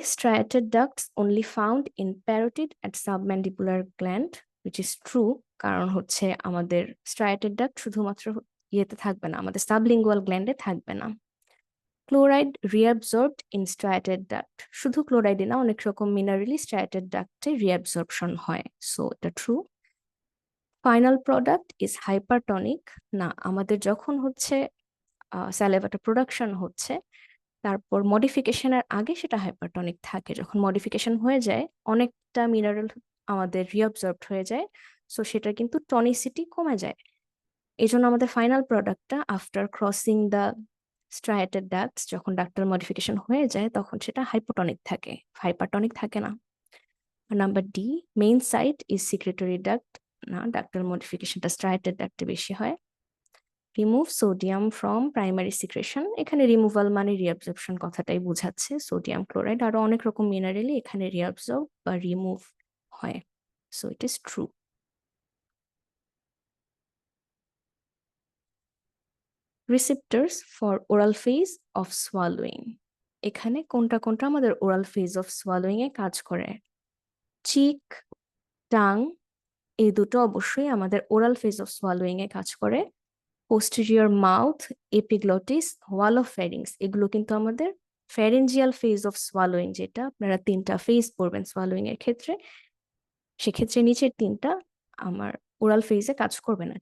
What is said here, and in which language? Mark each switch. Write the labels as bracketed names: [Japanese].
[English] Striated ducts only found in parotid and submandibular gland, which is true, [Bangla] কারণ হচ্ছে আমাদের striated duct শুধুমাত্র ইয়েতে থাকবে না, আমাদের সাবলিঙ্গুয়াল গ্ল্যান্ডে থাকবে না। ক্লোরাইড রিঅ্যাবজর্বড ইন striated duct, শুধু ক্লোরাইডে না, অনেক রকম মিনারেলি striated ductে রিঅ্যাবজর্পশন হয়, সো এটা true. [English] final product is hypertonic, [Bangla] না, আমাদের যখন হচ্ছে স্যালাইভাটা প্রোডাকশন হচ্ছে তারপর মডিফিকেশনের আগে সেটা হাইপারটনিক থাকে, যখন মডিফিকেশন হয়ে যায় অনেকটা মিনারেল আমাদের রিঅবজর্বড হয়ে যায়, সো সেটা কিন্তু টনিসিটি কমে যায়। এই জন্য আমাদের ফাইনাল প্রোডাক্টটা আফটার ক্রসিং দ্য স্ট্রায়াটেড ডাক্টস, যখন ডাক্টাল মডিফিকেশন হয়ে যায় তখন সেটা হাইপোটনিক থাকে, হাইপারটনিক থাকে না। Number D, [English] main site is secretory duct, [Bangla] না, ডাক্টাল মডিফিকেশনটা স্ট্রায়াটেড ডাক্টে বেশি হয়। [English] remove sodium from primary secretion, [Bangla] এখানে রিমুভাল মানে রিঅ্যাবজর্পশন কথাটাই বোঝাচ্ছে, সোডিয়াম ক্লোরাইড আরো অনেক রকম মিনারেলি এখানে রিঅ্যাবজর্ব বা রিমুভ হয়, [English] So it is true. Receptors for oral phase of swallowing. [Bangla] এখানে কোনটা কোনটা আমাদের ওরাল ফেজ অফ সোয়ালোইং এ কাজ করে? চিক, টাং, এই দুটো অবশ্যই আমাদের ওরাল ফেজ অফ সোয়ালোইং এ কাজ করে। Posterior mouth, epiglottis, wall of ফ্যারিংস, এগুলো কিন্তু আমাদের ফ্যারেঞ্জিয়াল ফেজ অফ সোয়ালোইং, যেটা আপনারা 3টা ফেজ পড়বেন সোয়ালোইং এর ক্ষেত্রে, সেক্ষেত্রে নিচের 3টা আমার ওরাল ফেজে কাজ করবে না।